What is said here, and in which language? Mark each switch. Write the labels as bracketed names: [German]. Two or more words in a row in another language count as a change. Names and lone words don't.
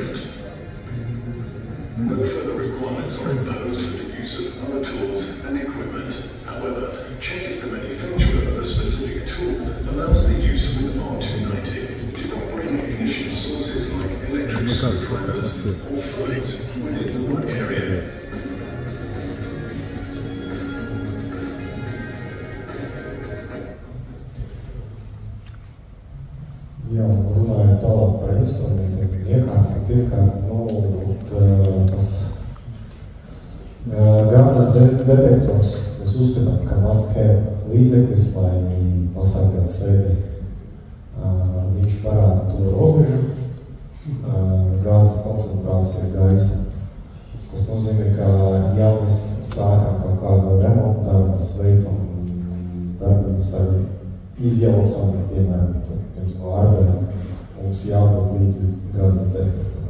[English] No further requirements are imposed for the use use of other tools and equipment. However, check if the manufacturer of a specific tool allows the use of an R290 to operate ignition sources like electric screwdrivers or fluids within the work area. [Latvian] Jā, runājot tālāk par instrumentiem, iekārtiem, pirmkārt, tas gāzes detektors, mēs uzskatām, ka must-have līdzeklis, lai pasargātu sevi. Viņš parāda to robežu, gāzes koncentrācija gaisa. Tas nozīmē, ka ja mēs sākam kaut kādu remontu darbu, mēs veicam darbības arī izjaucam, piemēram, no ārdarām, mums jābūt līdzi gāzes detektoram.